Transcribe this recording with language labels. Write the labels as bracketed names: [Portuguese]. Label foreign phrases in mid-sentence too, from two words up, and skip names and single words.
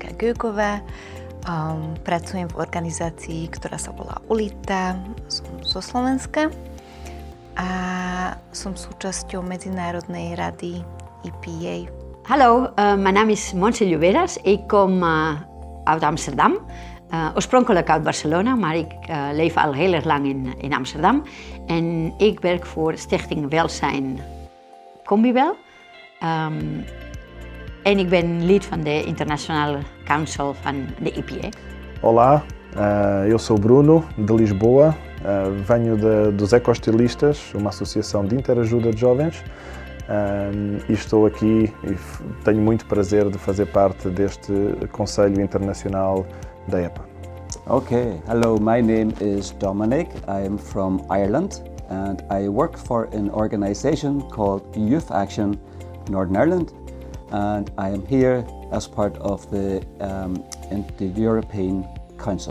[Slovak] Ďurková. Pracujem v organizácii, ktorá sa volá ULITA. Som zo Slovenska a som súčasťou Medzinárodnej rady e.p.a. [Dutch] Hallo, mijn naam is Montse Lluveras. Ik kom uit Amsterdam. Oorspronkelijk uit Barcelona, maar ik leef al heel erg lang in Amsterdam. En ik werk voor Stichting Welzijn Combibel. En ik ben lid van de International Council van de e.p.a. [Portuguese] Olá, eu sou Bruno, de Lisboa. Venho dos Ecostilistas, uma associação de interajuda de jovens. E estou aqui e tenho muito prazer de fazer parte deste Conselho Internacional da e.p.a. [English] Okay, hello, my name is Dominic. I am from Ireland and I work for an organisation called Youth Action Northern Ireland, and I am here as part of the European Council.